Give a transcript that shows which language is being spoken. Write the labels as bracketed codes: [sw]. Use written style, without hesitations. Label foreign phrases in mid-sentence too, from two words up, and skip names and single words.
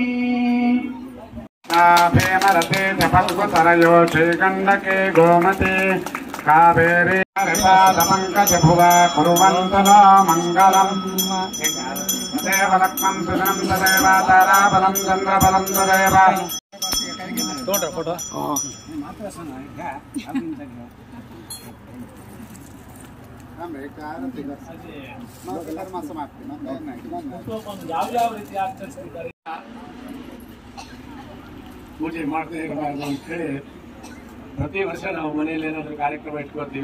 [sa] नाभेमरते तपस्वतरयो श्रीगण्डके गोमते कावेरी हरिपादपङ्कजभुवा कुर्वन्तु नो मङ्गलम् तदेव लक्ष्मं सुजनं तदेव ताराबलं चन्द्रबलं तदेव [kn] ಯಾವ ರೀತಿ ಆಚರಿಸ್ತಿದ್ದಾರೆ ಪೂಜೆ ಮಾಡದೇ ಇರಬಾರ್ದು ಅಂತ ಹೇಳಿ ಪ್ರತಿ ವರ್ಷ ನಾವು ಮನೆಯಲ್ಲಿ ಏನಾದರೂ ಕಾರ್ಯಕ್ರಮ ಇಟ್ಕೊಳ್ತೀವಿ.